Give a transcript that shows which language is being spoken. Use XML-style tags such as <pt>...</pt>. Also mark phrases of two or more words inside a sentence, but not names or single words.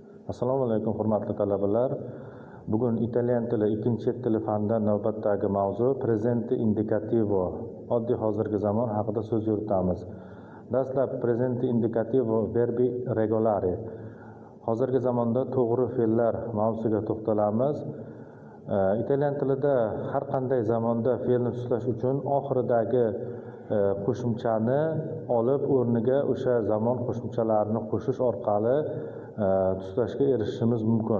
<uz>Assalomu alaykum hurmatli talabalar. Bugun italyan tili ikkinchi chet tili fanidan navbatdagi mavzu</uz> <it>presente indicativo,</it> <uz>oddiy hozirgi zamon haqida so'z yuritamiz.</uz> <it>Dastlab presente indicativo verbi regolari.</it> <uz>Hozirgi zamonda to'g'ri fe'llar mavzusiga to'xtalamiz. Italyan tilida har qanday zamonda fe'lni tuslash uchun oxiridagi qo'shimchani olib o'rniga o'sha zamon qo'shimchalarini qo'shish orqali tuslashga erishishimiz mumkin.</uz>